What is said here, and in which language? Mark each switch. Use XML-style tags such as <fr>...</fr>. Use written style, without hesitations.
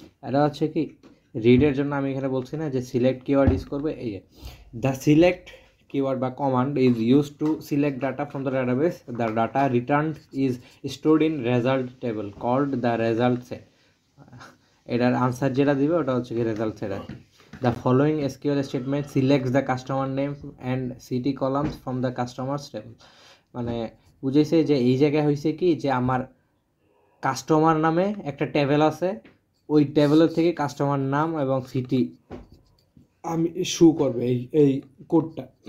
<bn>এটা হচ্ছে কি রিডের জন্য আমি এখানে বলছি না যে সিলেক্ট কিওয়ার্ড ইউজ করবে। এই যে</bn> <en>The select keyword by command is used to select data from the database. The data returned is stored in result table called the result set.</en> <bn>এটার আনসার যেটা দিবে ওটা হচ্ছে কি রেজাল্ট সেট আর কি।</bn> <en>The following SQL statement selects the customer name and city columns from the customers table.</en> <bn>মানে বুঝেছে যে এই জায়গায় হয়েছে কি যে আমার কাস্টমার নামে একটা টেবিল আছে, ওই টেবিলের থেকে কাস্টমার নাম এবং সিটি আমি শু করবে এই এই কোডটা।</bn>